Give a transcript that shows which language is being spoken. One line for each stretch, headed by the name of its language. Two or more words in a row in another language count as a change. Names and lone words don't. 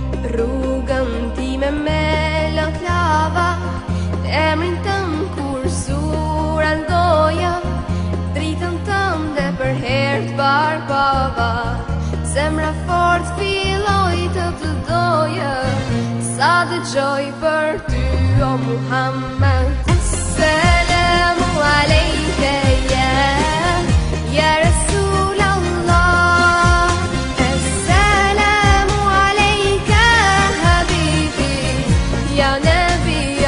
Albanian: rrugën time me lën klava, emrin tëm kur sura ndoja, dritën tënde për herë t'barbava, zemra fort filloj të doja, sa dëgjoj për ty o Muhammed.
Arabic: السلام عليك يا رسول الله السلام عليك حبيبي يا نبي